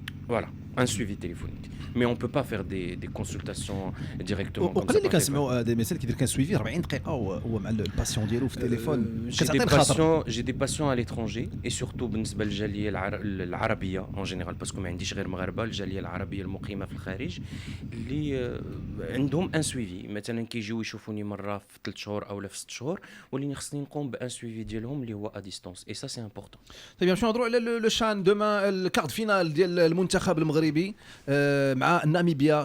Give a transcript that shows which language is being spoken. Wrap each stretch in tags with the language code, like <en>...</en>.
<fr>Voilà, un suivi téléphonique. Mais on ne peut pas faire des consultations directement.</fr> <ar>وقال اللي كنسمعوا دي ميساج كيدير كان سويفي 40 دقيقه هو مع الباسيون ديالو في التليفون.</ar> <fr>J'ai des patients à l'étranger et surtout</fr> <ar>بالنسبه للجاليه العربيه</ar> <fr>en général parce que</fr> <ar>ما عنديش غير مغاربه. الجاليه العربيه المقيمه في الخارج اللي عندهم ان سويفي مثلا كيجيو يشوفوني مره في 3 شهور او في 6 شهور ولكن خصني نقوم بان سويفي ديالهم اللي هو ا ديستونس اي سا سي امبورطون. طيب باش نهضروا على لو شان دوما الكارت فينال ديال المنتخب المغربي مع ناميبيا.</ar>